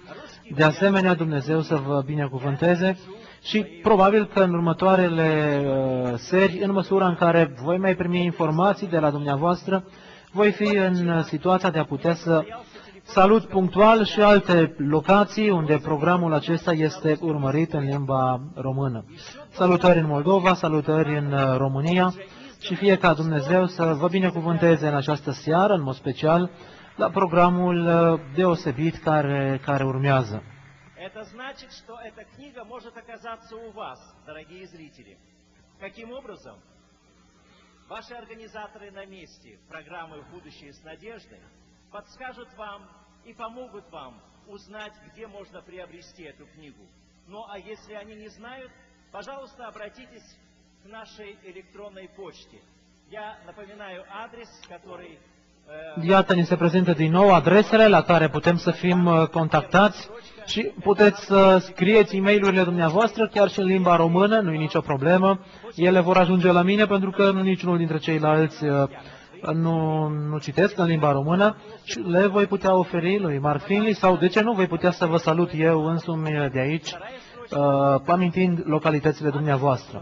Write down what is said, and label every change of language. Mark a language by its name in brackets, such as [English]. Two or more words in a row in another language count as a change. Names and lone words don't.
[Romanian] De asemenea, Dumnezeu să vă binecuvânteze și probabil că în următoarele seri, în măsura în care voi mai primi informații de la dumneavoastră, voi fi în situația de a putea să salut punctual și alte locații unde programul acesta este urmărit în limba română. Salutări în Moldova, salutări în România și fie ca Dumnezeu să vă binecuvânteze în această seară, în mod special, la programul deosebit care urmează. [Russian] Это значит, что эта книга может оказаться у вас, дорогие зрители. Каким образом? Ваши организаторы на месте программы «В будущее с надеждой» подскажут вам и помогут вам узнать, где можно приобрести эту книгу. Ну а если они не знают, пожалуйста, обратитесь к нашей электронной почте. Я напоминаю адрес, который... [Romanian] Iată, ni se prezintă din nou adresele la care putem să fim contactați și puteți să scrieți e-mail-urile dumneavoastră chiar și în limba română, nu e nicio problemă. Ele vor ajunge la mine pentru că niciunul dintre ceilalți nu citesc în limba română și le voi putea oferi lui Mark Finley sau, de ce nu, voi putea să vă salut eu însumi de aici, amintind localitățile dumneavoastră.